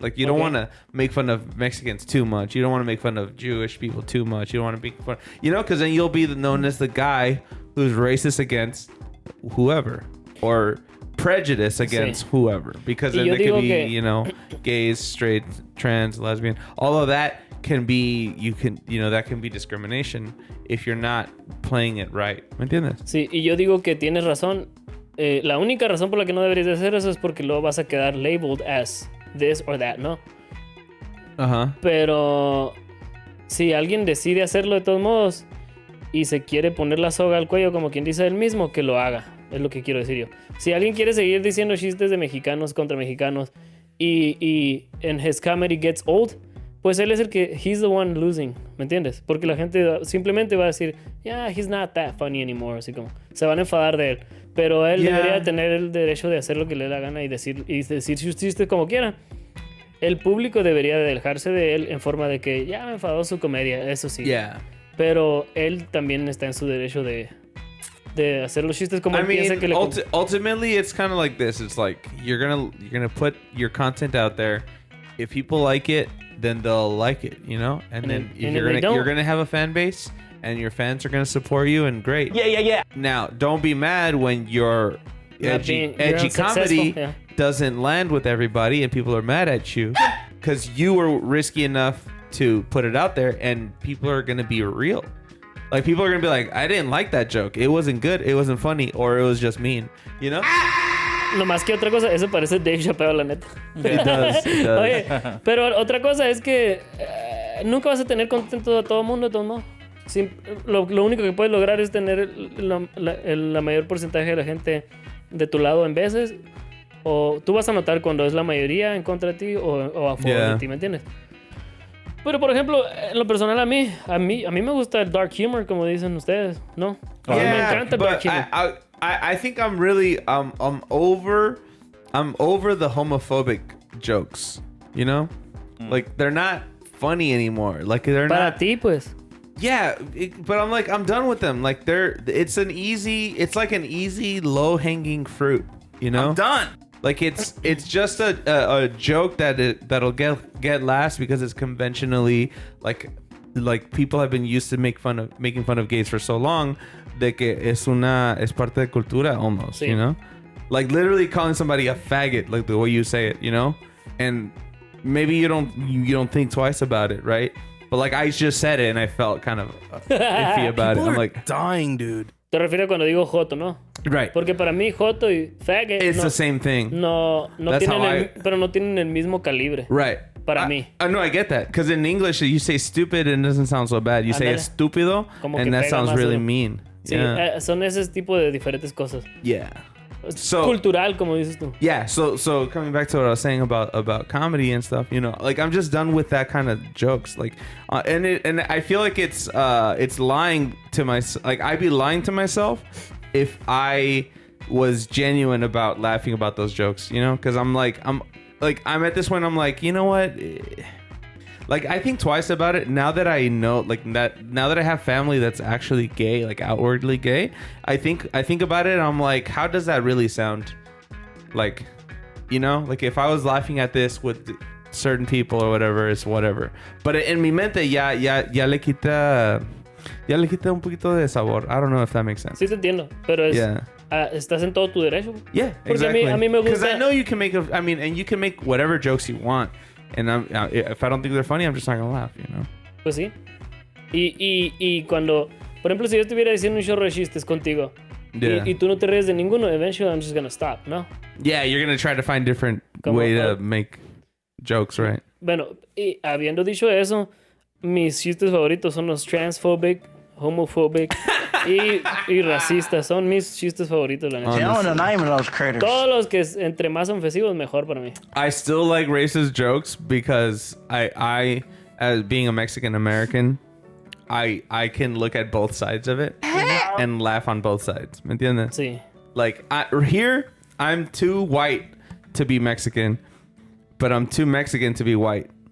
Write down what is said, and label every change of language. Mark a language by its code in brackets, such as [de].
[en] Like you don't want to make fun of Mexicans too much. You don't want to make fun of Jewish people too much. You don't want to make fun, because then you'll be known as the guy who's racist against whoever, or prejudice against whoever, because then there could be, you know, gays, straight, trans, lesbian, all of that can be, that can be discrimination if you're not playing it right. [es] ¿Me entiendes? Sí, y yo digo que tienes razón. La única razón por la que no deberías de hacer eso es porque luego vas a quedar [en] labeled as this or that, [es] ¿no? Ajá. Pero si alguien decide hacerlo de todos modos y se quiere poner la soga al cuello, como quien dice él mismo, que lo haga. Es lo que quiero decir yo. Si alguien quiere seguir diciendo chistes de mexicanos contra mexicanos y en [en] his comedy gets old, [es] pues él es el que, [en] he's the one losing, [es] ¿me entiendes? Porque la gente simplemente va a decir, [en] yeah, he's not that funny anymore, [es] así como, se van a enfadar de él. Pero él debería tener el derecho de hacer lo que le dé la gana y decir sus chistes como quiera. El público debería de dejarse de él en forma de que, ya me enfadó su comedia, eso sí. [en] Yeah. [es] Pero él también está en su derecho de hacer los chistes como piensa que le... [en] Ultimately, it's kind of like this. It's like, you're gonna put your content out there. If people like it, then they'll like it, you know? And then you're gonna have a fan base, and your fans are gonna support you, and great. Yeah. Now, don't be mad when your edgy comedy doesn't land with everybody, and people are mad at you, because you were risky enough to put it out there, and people are gonna be real. Like, people are gonna be like, I didn't like that joke. It wasn't good. It wasn't funny, or it was just mean, you know? [es] No más que otra cosa, eso parece Dave Chapelle, la neta. [en] It does. [es] Oye, pero otra cosa es que nunca vas a tener contento a todo el mundo, de todos modos. Lo único que puedes lograr es tener la mayor porcentaje de la gente de tu lado en veces. O tú vas a notar cuando es la mayoría en contra de ti o a favor de ti, ¿me entiendes? Pero, por ejemplo, en lo personal a mí me gusta el dark humor, como dicen ustedes, ¿no? A mí me encanta el dark humor. [en] I think I'm really I'm over the homophobic jokes, you know? Like, they're not funny anymore. Like, they're [es] Para [en] not. [es] ti, pues. [en] Yeah, but I'm done with them. Like, it's like an easy low-hanging fruit, you know? I'm done. Like, it's just a joke that'll get laughs because it's conventionally like people have been used to making fun of gays for so long, [es] de que es parte de cultura [en] almost, [es] sí. [en] You know? Like, literally calling somebody a faggot, like the way you say it, you know? And maybe you don't think twice about it, right? But like, I just said it and I felt kind of iffy about it. I'm like, dying, dude. [es] Te refieres cuando digo joto, ¿no? [en] Right. [es] Porque para mí joto y faggot [en] it's the same thing. [es] No pero no tienen el mismo calibre. [en] Right. [es] Para mí. [en] No, I get that. Because in English, you say stupid and it doesn't sound so bad. You say estúpido and that sounds really mean. [es] Sí, [en] yeah. [es] Son ese tipo de diferentes cosas. [en] Yeah. So [es] cultural, como dices tú. [en] Yeah. So coming back to what I was saying about comedy and stuff, you know, like, I'm just done with that kind of jokes. Like, and I feel like it's lying to myself. Like, I'd be lying to myself if I was genuine about laughing about those jokes, you know, because I'm at this point, I'm like, you know what? Like, I think twice about it now that I know, like, now that I have family that's actually gay, like outwardly gay, I think about it and I'm like, how does that really sound? Like, you know, like, if I was laughing at this with certain people or whatever, it's whatever. But [es] en mi mente ya le quita un poquito de sabor. [en] I don't know if that makes sense. [es] Sí te entiendo, pero estás en todo tu derecho. [en] Yeah, [es] porque [en] exactly. [es] a mí me gusta. [en] Because I know you can make and you can make whatever jokes you want. And if I don't think they're funny, I'm just not gonna laugh, you know. [es] Pues sí. Y cuando, por ejemplo, si yo estuviera diciendo un chorro de chistes contigo y tú no te ríes de ninguno, [en] eventually I'm just gonna stop, [es] ¿no? [en] Yeah, you're gonna try to find different way to make jokes, right? [es] Bueno, y habiendo dicho eso, mis chistes favoritos son los transphobic, homophobic y racistas. Son mis chistes favoritos, la neta. [en] Telling the name of those critters. [es] Todos los que entre más ofensivos, mejor para mí. [en] I still like racist jokes because I as being a Mexican American, I can look at both sides of it and laugh on both sides. [es] ¿Me entiendes? Sí. [en] Like, here, I'm too white to be Mexican, but I'm too Mexican to be white.